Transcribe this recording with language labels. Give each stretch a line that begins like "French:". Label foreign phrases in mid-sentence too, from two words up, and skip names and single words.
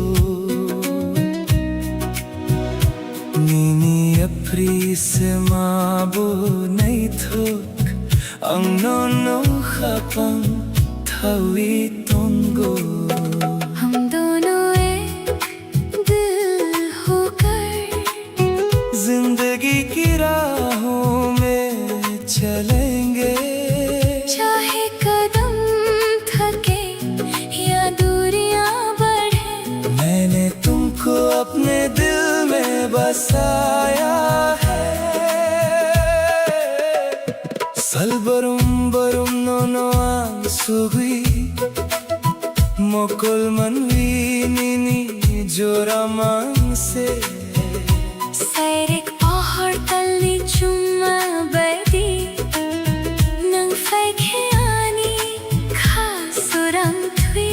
Kok Borok: Nini apri se mabo nai thok Ang nono habang thawi tongo
Hindi: हम दोनों एक दिल होकर जिंदगी की राहों में चलेंगे चाहे कदम थके या दूरियां बढ़े। मैंने तुमको अपने दिल में बसाया है
Kok Borok: Salbarum barum nono ang sugui Mokol manwi nini joramang se Sairik pohor talni chuma badi nang faikheani khasurang thui